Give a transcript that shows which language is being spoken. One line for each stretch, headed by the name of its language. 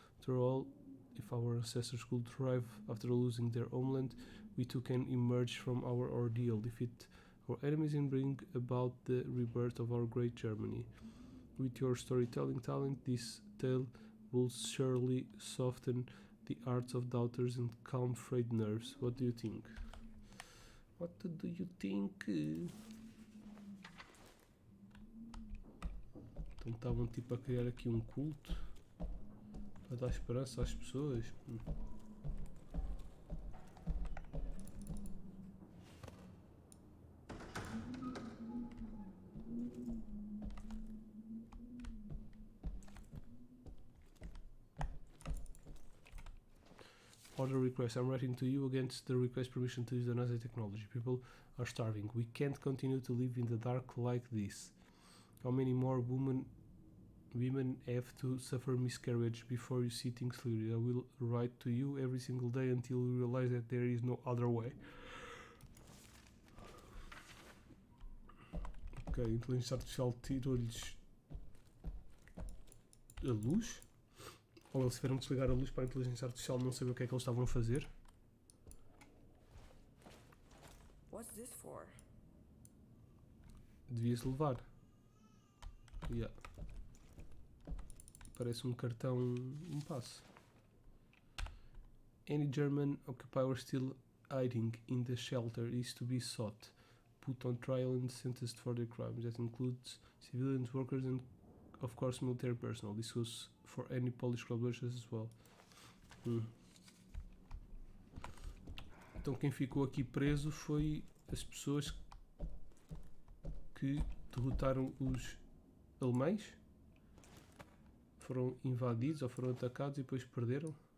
English: After all, if our ancestors could thrive after losing their homeland, we too can emerge from our ordeal, defeat our enemies, and bring about the rebirth of our great Germany. With your storytelling talent, this tale will surely soften the hearts of doubters and calm frayed nerves. What do you think? What do you think?
Portuguese: Então estavam tipo a criar aqui um culto para dar esperança às pessoas.
English: Order request. I'm writing to you against the request permission to use the Nazi technology. People are starving. We can't continue to live in the dark like this. How many more women have to suffer miscarriage before you see things clearly? I will write to you every single day until you realize that there is no other way.
Portuguese: Ok, a inteligência artificial tirou-lhes a luz? Ou eles tiveram que desligar a luz para a inteligência artificial não saber o que é que eles estavam a fazer?
English: What's this for?
Portuguese: Devia-se levar.
English: Yeah.
Portuguese: Parece um cartão, um passo.
English: Any German occupier still hiding in the shelter is to be sought, put on trial and sentenced for their crimes. That includes civilians, workers, and of course military personnel. This goes for any Polish collaborators as well.
Portuguese: Então quem ficou aqui preso foi as pessoas que derrotaram os alemães, foram invadidos ou foram atacados e depois perderam.